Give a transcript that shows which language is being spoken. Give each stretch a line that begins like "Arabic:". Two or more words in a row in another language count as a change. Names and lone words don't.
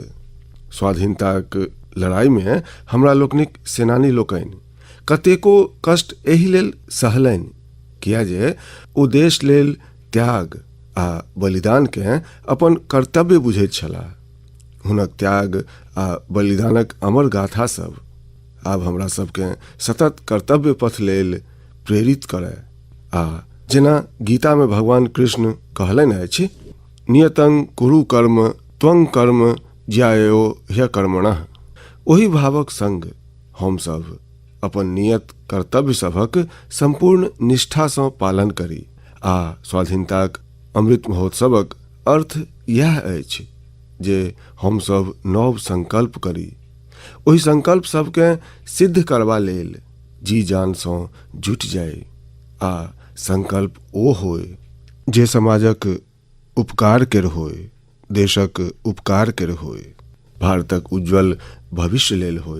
Maithili: स्वाधीनताक लड़ाई में हमरा लोकनिक सेनानी लोकनि कतेको कष्ट एहि लेल सहलनि किया जे ओ देश लेल त्याग आ बलिदान के अपन कर्तव्य बुझैत छलाह। हुनक त्याग आ बलिदानक अमर गाथा सब आब हमरा सबके सतत कर्तव्य पथ लेल प्रेरित करे। आ जेना गीता में भगवान कृष्ण कहलनि अछि,
Sanskrit: नियतं कुरु कर्म त्वं कर्म ज्यायो ह्यकर्मणः।
Maithili: ओहि भावक संग हम सब अपन नियत कर्तव्य सभक संपूर्ण निष्ठा सँ पालन करी आ स्वाधीनताक अमृत महोत्सवक अर्थ यह अछि जे हम सब नव संकल्प करी, ओहि संकल्प सबके सिद्ध करबा लेल जी जान सँ जुटि जाय आ संकल्प ओ होय जे समाजक उपकार केर होय, देशक उपकार केर होय, भारतक उज्जवल भविष्य लेल होय।